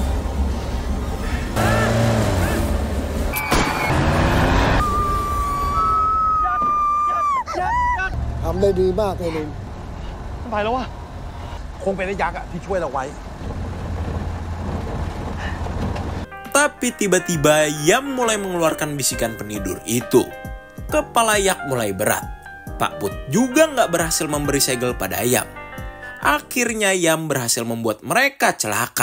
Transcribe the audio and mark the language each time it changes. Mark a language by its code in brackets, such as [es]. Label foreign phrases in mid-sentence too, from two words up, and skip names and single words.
[th] ทำได้ดีมากเลยลุง ไปแล้ววะ คงเป็นไอ้ยักษ์อะที่ช่วยเราไว้ [id] tapi tiba-tiba Yam mulai mengeluarkan bisikan penidur itu. Kepala Yak mulai berat. Pak Put juga nggak berhasil memberi segel pada Yam. Akhirnya Yam berhasil membuat mereka celaka.